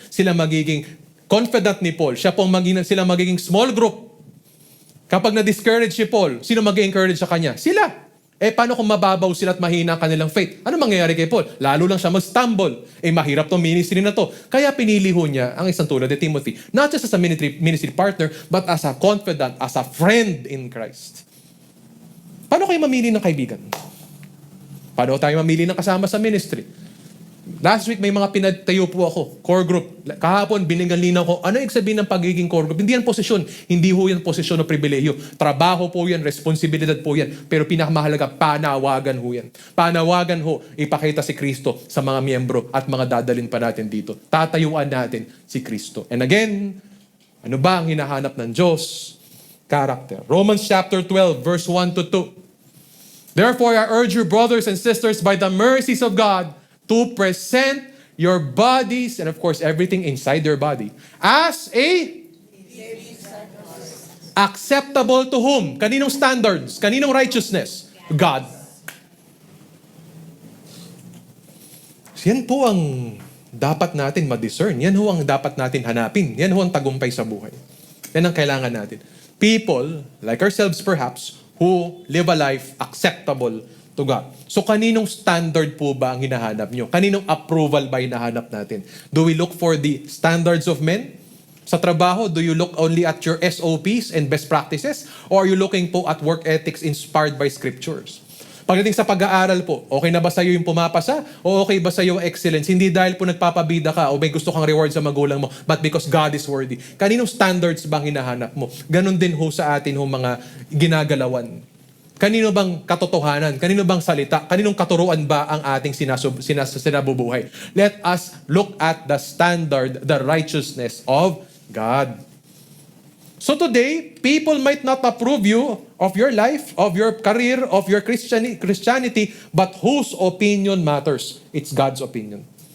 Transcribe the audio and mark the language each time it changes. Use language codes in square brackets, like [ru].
[tl] Sila magiging confidant ni Paul. Sila magiging small group. Kapag na-discourage si Paul, sino mag-encourage sa kanya? Sila. Paano kung mababaw sila at mahina ang kanilang faith? Ano mangyayari kay Paul? Lalo lang siya mag-stumble. Mahirap tong ministry na to. Kaya pinili ho niya ang isang tulad ni Timothy. [en] Not just as a ministry partner, but as a confidant, as a friend in Christ. [tl] Paano kayo mamili ng kaibigan? Paano tayo mamili ng kasama sa ministry? Last week, may mga pinatayo po ako, core group. Kahapon, binigyan linaw ko, ano yung sabihin ng pagiging core group? Hindi yan posisyon. Hindi ho yan posisyon o pribilehiyo. Trabaho po yan, responsibilidad po yan. Pero pinakamahalaga, panawagan ho yan. Panawagan ho, ipakita si Kristo sa mga miyembro at mga dadalin pa natin dito. Tatayuan natin si Kristo. And again, ano ba ang hinahanap ng Diyos? [en] Character. Romans chapter 12, verse 1 to 2. Therefore, I urge you, brothers and sisters, by the mercies of God, to present your bodies, and of course, everything inside your body, as a acceptable to whom? [tl] Kaninong standards? Kaninong righteousness? God. Yan po ang dapat natin ma-discern. Yan ho ang dapat natin hanapin. Yan ho ang tagumpay sa buhay. Yan ang kailangan natin. [en] People, like ourselves perhaps, who live a life acceptable to God. [tl] So kaninong standard po ba ang hinahanap nyo? Kaninong approval ba hinahanap natin? [en] Do we look for the standards of men? Sa trabaho, do you look only at your SOPs and best practices? Or are you looking po at work ethics inspired by scriptures? [tl] Pagdating sa pag-aaral po, okay na ba sa'yo yung pumapasa? O okay ba sa'yo yung excellence? Hindi dahil po nagpapabida ka o may gusto kang reward sa magulang mo, but because God is worthy. Kaninong standards bang hinahanap mo? Ganon din ho sa atin ho mga ginagalawan. Kanino bang katotohanan? Kanino bang salita? Kaninong katuruan ba ang ating sinabubuhay? [en] Let us look at the standard, the righteousness of God. So today, people might not approve you of your life, of your career, of your Christianity, but whose opinion matters? It's God's opinion.